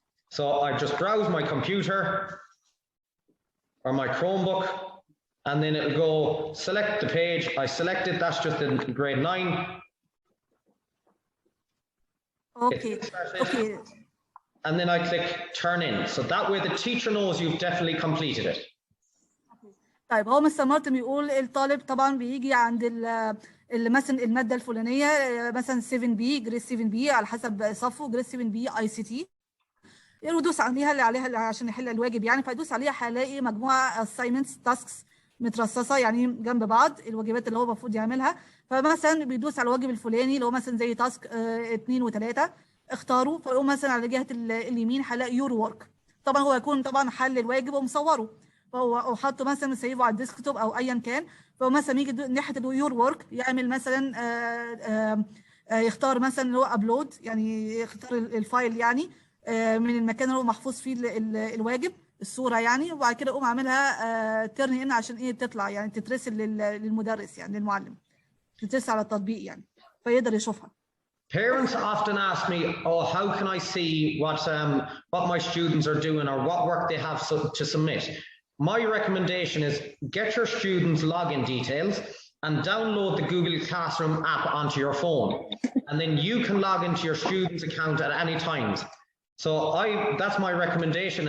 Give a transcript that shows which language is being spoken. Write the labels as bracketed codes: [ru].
[en] So I just browse my computer or my Chromebook and then it'll go select the page. I select it, that's just in grade 9. Okay, okay. And then I click turn in. So that way the teacher knows you've definitely completed it. [ar] طيب هو مستر مارتن بيقول الطالب طبعا بيجي عند مثلا الماده الفلانيه مثلا 7 بي جريد 7 بي على حسب صفه جريد 7 بي اي سي تي، يدوس عليها اللي عليها عشان يحل الواجب يعني، فيدوس عليها هيلاقي مجموعه assignments تاسكس مترصصه يعني جنب بعض الواجبات اللي هو المفروض يعملها. فمثلا بيدوس على الواجب الفلاني اللي هو مثلا زي تاسك 2 و3 اختاروا، فيقوم مثلا على جهه اليمين هيلاقي يور ورك. طبعا هو يكون طبعا حل الواجب ومصوره فهو حاطه مثلا سيفه على الديسكتوب او ايا كان. فهو مثلا يجي ناحيه اليور ورك يعمل مثلا يختار مثلا اللي هو ابلود، يعني يختار الفايل يعني من المكان اللي هو محفوظ فيه الواجب الصوره يعني، وبعد كده يقوم عاملها تيرن ان عشان ايه تطلع يعني تترسل للمدرس يعني للمعلم، تترسل على التطبيق يعني فيقدر يشوفها. [en] Parents often ask me, oh, how can I see what my students are doing or what work they have to submit? My recommendation is get your students' login details and download the Google Classroom app onto your phone. And then you can log into your students' account at any times. So that's my recommendation.